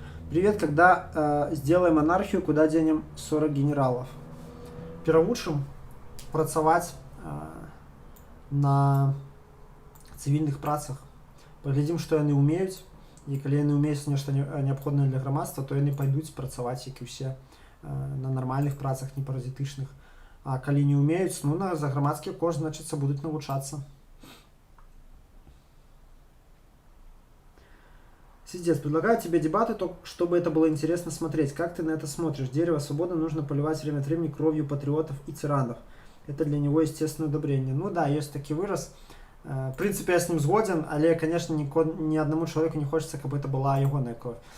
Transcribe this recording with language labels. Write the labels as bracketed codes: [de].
[ru] Привет, когда сделаем анархию, куда денем 40 генералов? [be] Перавучым працаваць на цывільных працах. Паглядзім, што яны ўмеюць, і калі яны ўмеюць нешта неабходнае для грамадства, то яны пайдуць працаваць, як і ўсе, на нармальных працах, не паразітычных. А калі не ўмеюць, ну, за грамадскі кошт, значыцца, будуць навучацца. [ru] Сидец, предлагаю тебе дебаты, чтобы это было интересно смотреть. Как ты на это смотришь? Дерево свободы нужно поливать время от времени кровью патриотов и тиранов. Это для него естественное удобрение. Ну да, есть такой выраз. В принципе, я с ним сгоден, але, конечно, ни одному человеку не хочется, как бы это была ягоная кровь.